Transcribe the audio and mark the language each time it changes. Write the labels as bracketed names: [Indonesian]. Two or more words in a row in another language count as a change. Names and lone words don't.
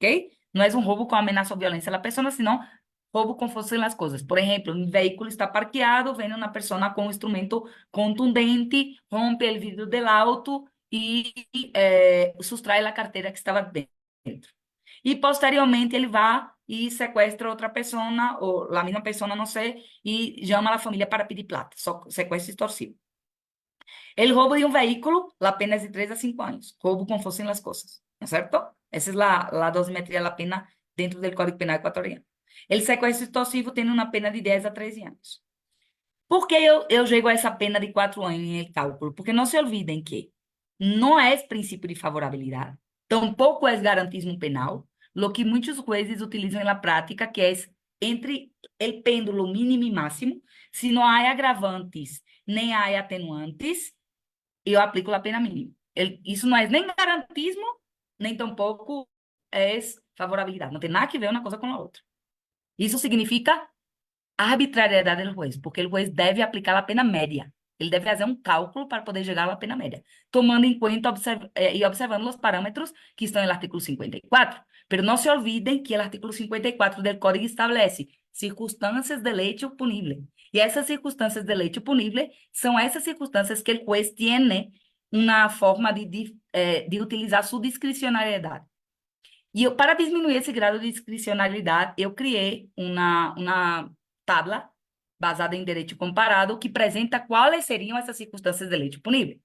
[Spanish] No es un robo con amenaza o violencia a la persona, sino robo con fuerza en las cosas. Por ejemplo, un vehículo está parqueado, viene una persona con un instrumento contundente, rompe el vidrio del auto y sustrae la cartera que estaba dentro. [Portuguese] Y posteriormente ele va e sequestra outra pessoa, ou a mesma pessoa, não sei, e chama a família para pedir plata, só sequestro extorsivo. [Spanish] El robo de un vehículo, la pena es de 3 a 5 años. Robo con fuerza en las cosas, ¿no es cierto? Esa es la dosimetría de la pena dentro del Código Penal ecuatoriano. El sequestro extorsivo tiene una pena de 10 a 13 años. ¿Por qué yo llego a esa pena de 4 años en el cálculo? Porque no se olviden que no es principio de favorabilidad, tampoco es garantismo penal, lo que muchos jueces utilizan en la práctica, que es entre el péndulo mínimo y máximo, si no hay agravantes nem hay atenuantes, [Portuguese] eu aplico a pena mínima. Isso não é nem garantismo, nem tampouco é favorabilidade. Não tem nada que ver uma coisa com a outra. Isso significa arbitrariedade do juez, porque o juez deve aplicar a pena média. Ele deve fazer um cálculo para poder chegar à pena média, tomando em conta e observando os parâmetros que estão no artigo 54. Pero não se olvidem que o artigo 54 do Código estabelece circunstâncias de [Spanish] hecho punible. Y esas circunstancias del hecho punible son esas circunstancias que el juez tiene una forma de utilizar su discrecionalidad. Y para disminuir ese grado de discrecionalidad, yo creé una tabla basada en derecho comparado que presenta cuáles serían esas circunstancias del hecho punible.